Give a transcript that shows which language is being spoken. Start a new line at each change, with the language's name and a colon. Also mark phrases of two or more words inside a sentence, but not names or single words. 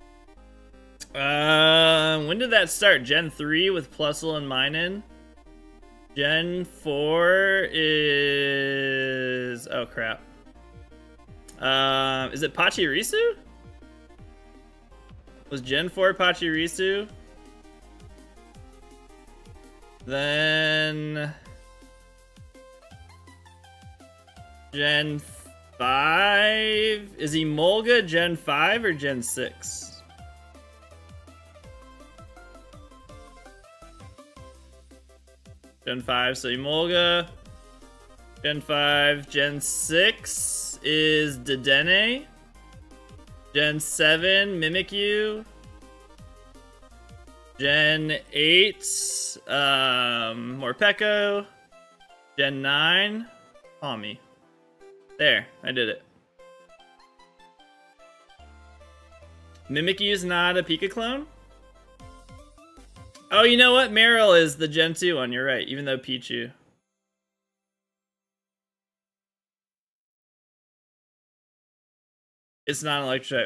English: When did that start? Gen 3 with Plusle and Minun? Gen 4 is... oh, crap. Is it Pachirisu? Was Gen 4 Pachirisu? Then... Gen 5? Is Emolga Gen 5 or Gen 6? Gen 5, so Emolga. Gen 5. Gen 6 is Dedenne. Gen 7, Mimikyu. Gen 8, Morpeko. Gen 9, Palmy. There, I did it. Mimikyu's not a Pika clone? Oh, you know what? Meryl is the Gen 2 one, you're right, even though Pichu. It's not an electric type.